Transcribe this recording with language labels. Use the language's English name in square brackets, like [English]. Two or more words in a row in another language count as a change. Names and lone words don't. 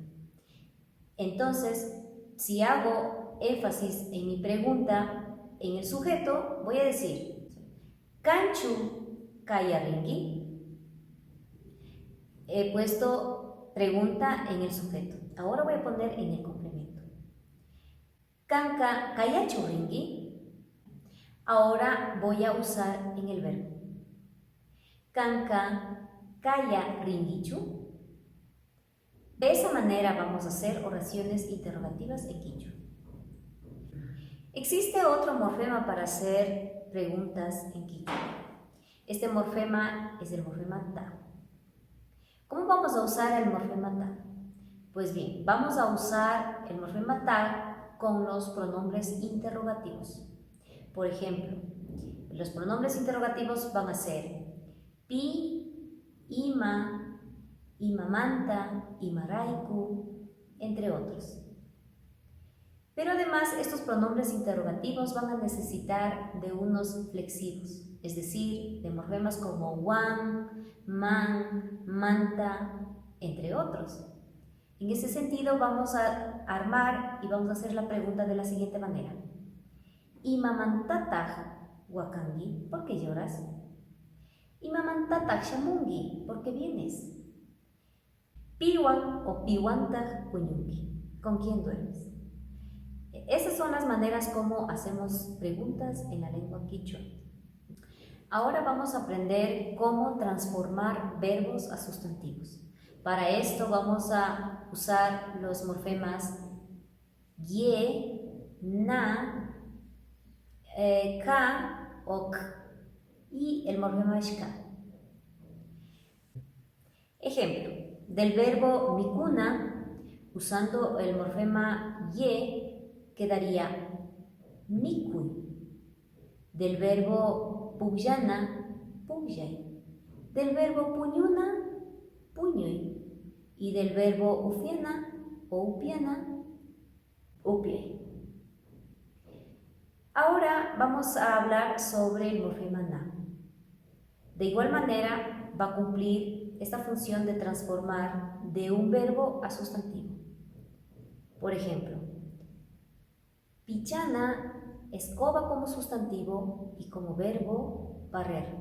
[Spanish] Entonces, si hago énfasis en mi pregunta en el sujeto, voy a decir [Quechua] Kanchu kaya ringi. [Spanish] He puesto pregunta en el sujeto. Ahora voy a poner en el complemento. [Quechua] Kanka kaya churingi. [Spanish] Ahora voy a usar en el verbo. [Quechua] Kanka kaya ringichu. [Spanish] De esa manera vamos a hacer oraciones interrogativas en quichua. Existe otro morfema para hacer preguntas en quichua. Este morfema es el morfema ta. ¿Cómo vamos a usar el morfema ta? Pues bien, vamos a usar el morfema ta con los pronombres interrogativos. Por ejemplo, los pronombres interrogativos van a ser [Quechua] pi, ima, imamanta, imaraiku, [Spanish] entre otros. Pero además estos pronombres interrogativos van a necesitar de unos flexivos, es decir, de morfemas como [Quechua] wan, man, manta, [Spanish] entre otros. En ese sentido vamos a armar y vamos a hacer la pregunta de la siguiente manera. [Quechua] Imamantataj wakangi, [Spanish] ¿por qué lloras? [Quechua] Imamantataj shamungi, [Spanish] ¿por qué vienes? [Quechua] Piwan o piwantaj puñungi, [Spanish] ¿con quién duermes? Esas son las maneras como hacemos preguntas en la lengua quichua. Ahora vamos a aprender cómo transformar verbos a sustantivos. Para esto vamos a usar los morfemas ye, na, ka, ok y el morfema shka. Ejemplo, del verbo mikuna, usando el morfema ye, quedaría mikui. Del verbo puyana, puyay. Del verbo puñuna, puñuy. Y del verbo ufiana o upiana, upiay. Ahora vamos a hablar sobre el morfema na. De igual manera va a cumplir esta función de transformar de un verbo a sustantivo. Por ejemplo, pichana, escoba como sustantivo y como verbo, barrer.